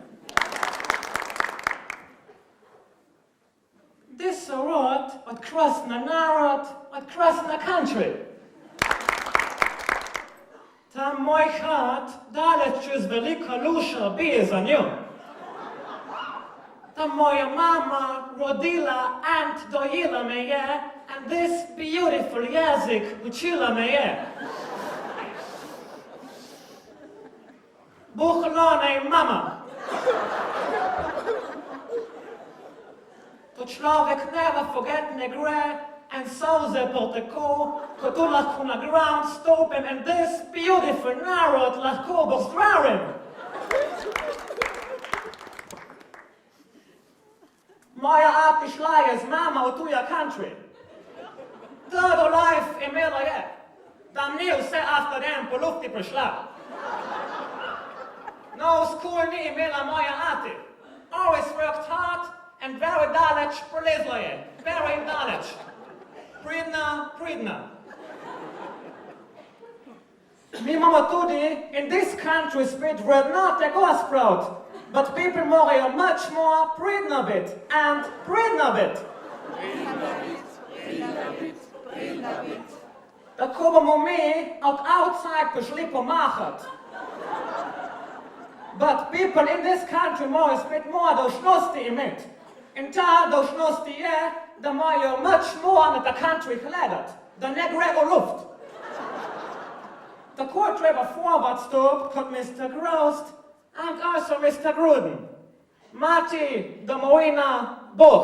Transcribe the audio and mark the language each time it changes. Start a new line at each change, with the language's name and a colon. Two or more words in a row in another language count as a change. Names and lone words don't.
English: This award
Slovenian: od krasna narod, od krasna country. Ta moj hrad daleč čez velika luša bije za njo. Ta moja mama rodila and dojila me je,
English: and this beautiful
Slovenian: jezik učila me je. Buhlone mama. To človek
English: never forget
Slovenian: ne gre, and solze poteko, ko tu lahko na ground stopim,
English: and this beautiful
Slovenian: narod lahko pozdravim. Moja ati šla je z mama v tuja country. Trdo life imela je, da ni vse
English: after them
Slovenian: po lufti prišla.
English: No school
Slovenian: ni imela moja ati.
English: Always worked hard and very
Slovenian: daleč prelezla je. Very daleč. pridna. Mi imamo tudi
English: in this country
Slovenian: spet vrednote Gospod,
English: but people
Slovenian: morajo
English: much more
Slovenian: pridna bit and pridna bit. Tako bomo mi od outside prišli pomahat.
English: But people in this country
Slovenian: morajo spet
English: more
Slovenian: dolžnosti imeti. In ta dolžnosti je, da morajo
English: much more
Slovenian: na ta country gledat, da ne gre v luft. Tako je treba forward stop kot Mr.
English: Grost and also Mr.
Slovenian: Gruden. Mati, domovina, Bog.